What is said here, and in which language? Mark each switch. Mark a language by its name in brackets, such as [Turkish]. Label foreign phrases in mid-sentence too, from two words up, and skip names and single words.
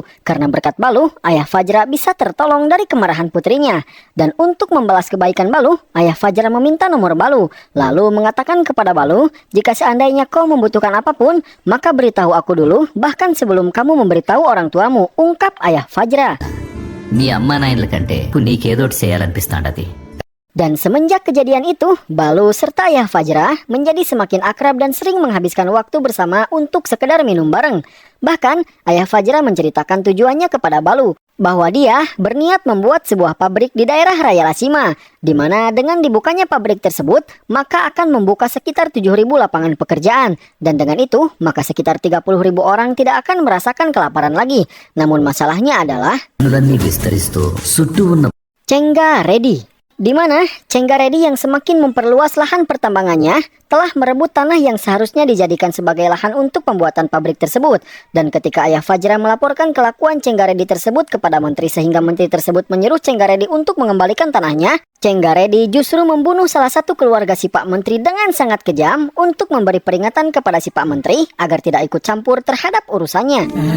[Indonesian] Karena berkat Balu, ayah Fajra bisa tertolong dari kemarahan putrinya. Dan untuk membalas kebaikan Balu, ayah Fajra meminta nomor Balu. Lalu mengatakan kepada Balu, jika seandainya kau membutuhkan apapun, maka beritahu aku dulu, bahkan sebelum kamu memberitahu orang tuamu, ungkap ayah Fajra. [Telugu] మీ అమ్మ నాయనల కంటే నీకేదో ఒకటి చేయాలనిపిస్తాండది. [Indonesian] Dan semenjak kejadian itu, Balu serta ayah Fajra menjadi semakin akrab dan sering menghabiskan waktu bersama untuk sekedar minum bareng. Bahkan, ayah Fajra menceritakan tujuannya kepada Balu, bahwa dia berniat membuat sebuah pabrik di daerah Raya Lasima, di mana dengan dibukanya pabrik tersebut, maka akan membuka sekitar 7.000 lapangan pekerjaan. Dan dengan itu, maka sekitar 30.000 orang tidak akan merasakan kelaparan lagi. Namun masalahnya adalah [Telugu] పనులన్నీ విస్తరిస్తూ చుట్టూ ఉన్న [Indonesian] Cenggaredi, di mana Cenggaredi yang semakin memperluas lahan pertambangannya telah merebut tanah yang seharusnya dijadikan sebagai lahan untuk pembuatan pabrik tersebut. Dan ketika ayah Fajra melaporkan kelakuan Cenggaredi tersebut kepada menteri sehingga menteri tersebut menyuruh Cenggaredi untuk mengembalikan tanahnya, Cenggaredi justru membunuh salah satu keluarga si Pak Menteri dengan sangat kejam untuk memberi peringatan kepada si Pak Menteri agar tidak ikut campur terhadap urusannya.